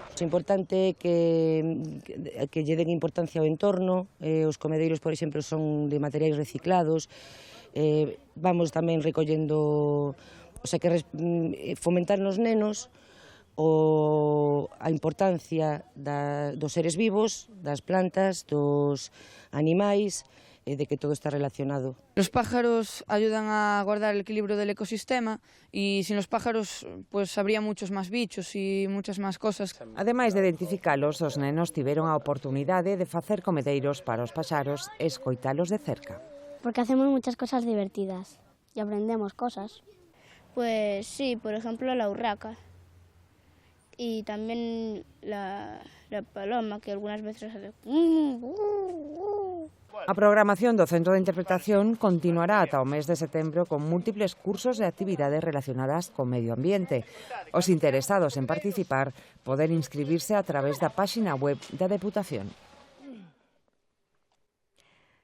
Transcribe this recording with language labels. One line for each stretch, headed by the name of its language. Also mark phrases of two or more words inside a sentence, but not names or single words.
Galician: É importante que lle den importancia ao entorno, os comedeiros, por exemplo, son de materiais reciclados, vamos tamén recollendo,
Spanish: o sea,
Galician: que fomentar nos nenos a importancia dos seres vivos, das plantas, dos animais, de que todo está relacionado.
Spanish: Los pájaros ayudan a guardar el equilibrio del ecosistema y sin los pájaros pues habría muchos más bichos y muchas más cosas.
Galician: Ademais de identificalos, os nenos tiveron a oportunidade de facer comedeiros para os paxaros e escoitalos de cerca.
Spanish: Porque hacemos muchas cosas divertidas y aprendemos cosas. Pues sí, por ejemplo la urraca. Y también la paloma, que algunas veces hace...
Galician: A programación do Centro de Interpretación continuará ata o mes de setembro con múltiples cursos e actividades relacionadas co medio ambiente. Os interesados en participar poden inscribirse a través da páxina web da Deputación.